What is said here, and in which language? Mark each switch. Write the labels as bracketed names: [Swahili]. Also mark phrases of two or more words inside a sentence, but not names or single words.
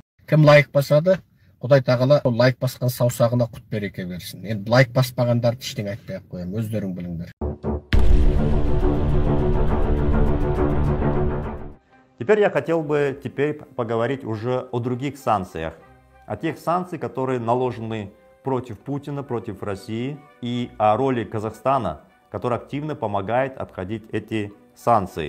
[Kazakh] Кім лайк басады, Құдай тағала лайк басқан саусағына құт береке берсін. Енді лайк баспағандарды ештеңе айтпай ақ қоямын, өздерің біліңдер. [Russian] Теперь я хотел бы поговорить уже о других санкциях. О тех санкциях, которые наложены против Путина, против России, и о роли Казахстана, который активно помогает обходить эти санкции.